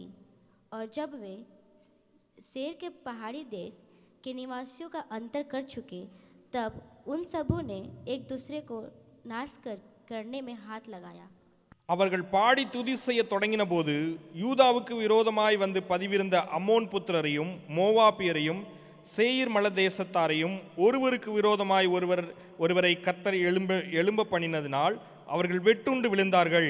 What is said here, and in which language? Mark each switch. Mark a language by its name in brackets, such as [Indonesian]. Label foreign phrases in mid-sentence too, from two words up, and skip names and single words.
[Hindi] और जब वे सेर के पहाड़ी देश के निवासियों का अंतर कर चुके, तब उन सबों ने एक दूसरे को नाश करने में हाथ लगाया. [Tamil] அவர்கள் பாடி துதி செய்ய தொடங்கின போது யூதாவுக்கு விரோதமாய் வந்து பதிவிருந்த அம்மோன் புத்திரரையும் மோவாபியரையும் சேயீர் மலை தேசத்தாரையும் ஒருவருக்கு விரோதமாய் ஒருவரை கர்த்தர் எழும்ப பண்ணினதினால் அவர்கள் வெட்டுண்டு விழுந்தார்கள்.